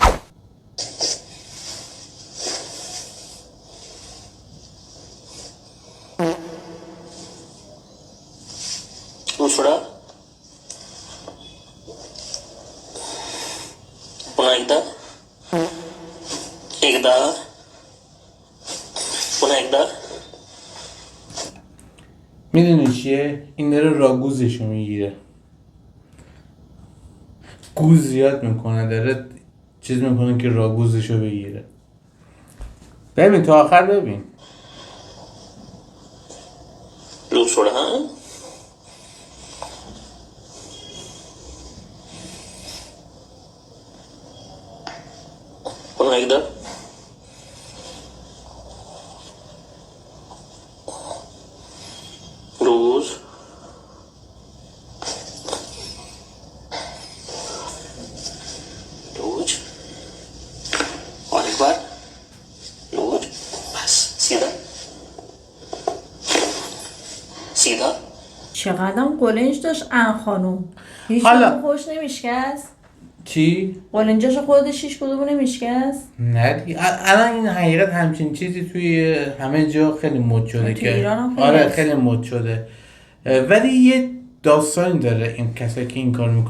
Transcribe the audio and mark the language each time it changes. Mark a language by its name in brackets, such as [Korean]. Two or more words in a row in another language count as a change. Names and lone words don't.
[Marathi] दूसरा पुन्हा एकदा पुन्हा [Persian] میدونی چیه؟ این داره راگوزشو میگیره، گوز زیاد میکنه، داره چیز میکنه که راگوزشو بگیره. ببین تا آخر ببین. [Marathi] दूसरा पुन्हा एकदा [Hindi] रोज रोज और एक बार रोज बस सीधा सीधा [Persian] چقدر قلنج داشت ان خانوم هیچ حالا. کدوم خوش نمیشکست؟ چی؟ قلنجاش خودش هیچ کدوم نمیشکست؟ نه دیگه الان این حقیقت همچین چیزی توی همه جا خیلی مد شده تو که ایران هم خیلی آره هست. خیلی مد شده. ولی یه داستانی داره این کسایی که این کار میکنه.